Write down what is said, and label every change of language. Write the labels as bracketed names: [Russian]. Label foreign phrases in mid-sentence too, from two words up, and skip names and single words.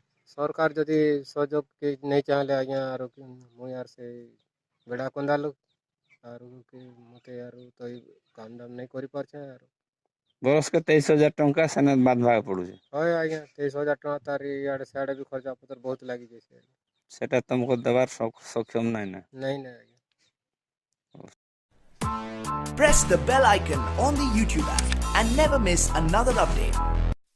[Odia] ସରକାର ଯଦି ସହଯୋଗ ନେଇ ଚାହିଁଲେ ଆଜ୍ଞା ଆରୁ ମୁଇଁ ଆର୍ ସେ ବେଡ଼ା କନ୍ଦାଲୁ ଆରୁ ମୋତେ ଆରୁ ତ ଏଇ କାମ ଦାମ ନାଇଁ କରିପାରୁଛେ ଆରୁ ବରଷକେ 23,000 ଟଙ୍କା ସେନେ ବାନ୍ଧବାକୁ ପଡୁଛି। ହଏ ଆଜ୍ଞା 23,000 ଟଙ୍କା ତାର ଇଆଡ଼େ ସିଆଡ଼େ ବି ଖର୍ଚ୍ଚା ପତ୍ର ବହୁତ ଲାଗିଯାଇଛି। ସେଟା ତମକୁ ଦେବାର ସକ୍ଷମ ନାଇଁ ନା? ନାଇଁ ନାଇଁ ଆଜ୍ଞା। [English] Press the bell icon on the YouTube app and never miss another update.